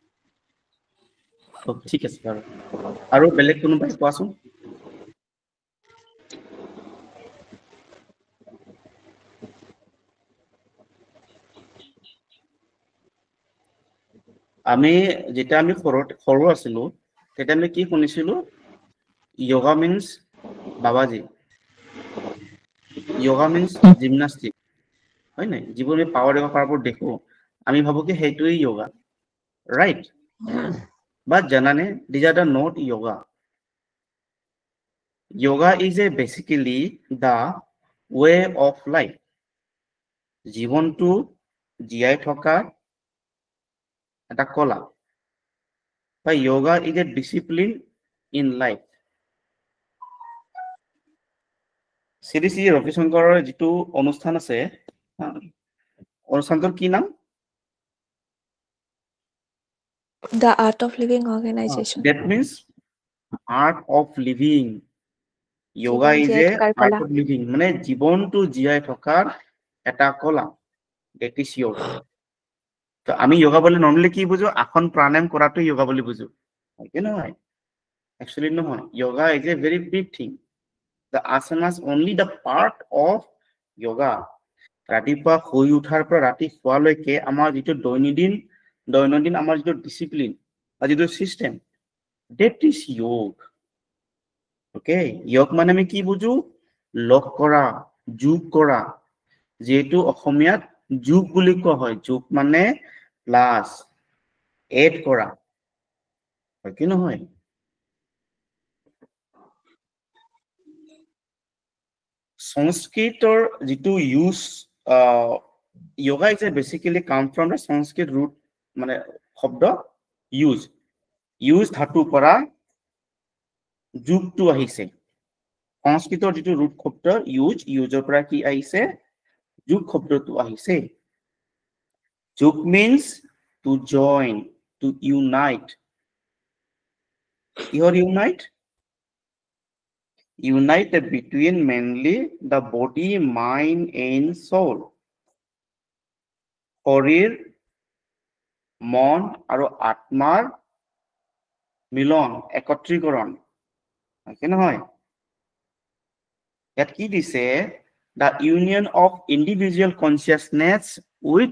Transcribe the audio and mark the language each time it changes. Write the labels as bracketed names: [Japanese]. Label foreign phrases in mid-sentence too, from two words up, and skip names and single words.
[Assamese] ঠিক আছে বাৰু আৰু বেলেগ কোনোবাই কোৱাচোন আমি যেতিয়া আমি সৰু আছিলো তেতিয়া আমি কি শুনিছিলো [English] yoga means [Assamese] বাবাজি [English] yoga means [Assamese] জিমনাষ্টিক হয় নাই যিবোৰ আমি পাৱাৰ যোগা কৰাবোৰ দেখো আমি ভাবো কি সেইটোৱেই [English] yoga right but [Assamese] জানানে [English] these are the not yoga is a basically the way of life [Assamese] জীৱনটো জীয়াই থকা এটা কলা বা [English] yoga is a discipline in life [Assamese] শ্ৰী শ্ৰী ৰবিশংকৰৰ যিটো অনুষ্ঠান আছে অনুষ্ঠানটোৰ কি নাম [English] The Art of Living Organization. that means art of living yoga [Assamese] জীৱন [English] is [Assamese] জীয়াই [English] a [Assamese] থকাৰ [English] art [Assamese] কলা [English] of living [Assamese] মানে জীৱনটো জীয়াই থকাৰ এটা কলা [English] that is yoga [Bangla] তো আমি yoga বলে নরমালি কি বুঝো আসন প্রাণায়াম [Assamese] কৰাটো yoga বুলি বুঝো হয় নহয় actually নহয় [English] yoga is a very big thing the asanas only the part of yoga [Assamese] ৰাতিপুৱা শুই উঠাৰ পৰা ৰাতি শোৱালৈকে আমাৰ যিটো দৈনন্দিন আমাৰ যিটো ডিসিপ্লিন বা যিটো সিস্টেম [English] that is yoga okay [Assamese] yoga মানে আমি কি বুঝো লগ কৰা যোগ কৰা যেটো অসমীয়াত যোগ বুলি কোৱা হয় যোগ মানে [English] plus add [Assamese] কৰা হয় কি নহয় সংস্কৃতৰ যিটো ইউজ [English] yoga is basically come from the Sanskrit root [Assamese] মানে শব্দ use ধাতুৰ পৰা যোগটো আহিছে সংস্কৃতৰ যিটো root শব্দ useৰ পৰা কি আহিছে যোগ শব্দটো আহিছে যোগ [English] means to join to unite unite between mainly the body mind and soul [Assamese] শৰীৰ মন আৰু আত্মাৰ মিলন একত্ৰীকৰণ আছে নহয় ইয়াত কি দিছে [English] the union of individual consciousness with